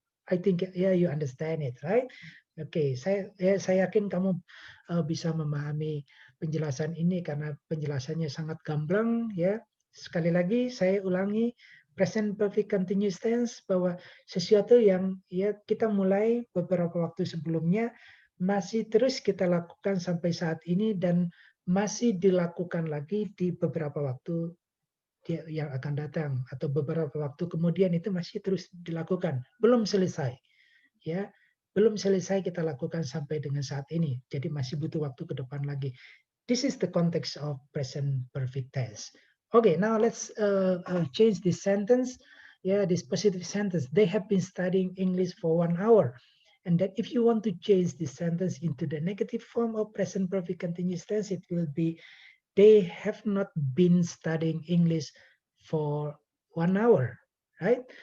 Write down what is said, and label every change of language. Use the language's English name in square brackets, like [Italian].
[English] I think yeah you understand it, right? [Indonesian] Oke, saya yakin kamu bisa memahami penjelasan ini karena penjelasannya sangat gamblang, ya. Sekali lagi saya ulangi, present perfect continuous tense, bahwa sesuatu yang ya kita mulai beberapa waktu sebelumnya masih terus kita lakukan sampai saat ini, dan masih dilakukan lagi di beberapa waktu yang akan datang, atau beberapa waktu kemudian itu masih terus dilakukan, belum selesai, ya, belum selesai kita lakukan sampai dengan saat ini, jadi masih butuh waktu ke depan lagi. [English] This is the context of present perfect tense. Okay, now let's change this sentence. Yeah, this positive sentence. They have been studying English for 1 hour. And then if you want to change this sentence into the negative form of present perfect continuous tense, it will be they have not been studying English for 1 hour, right?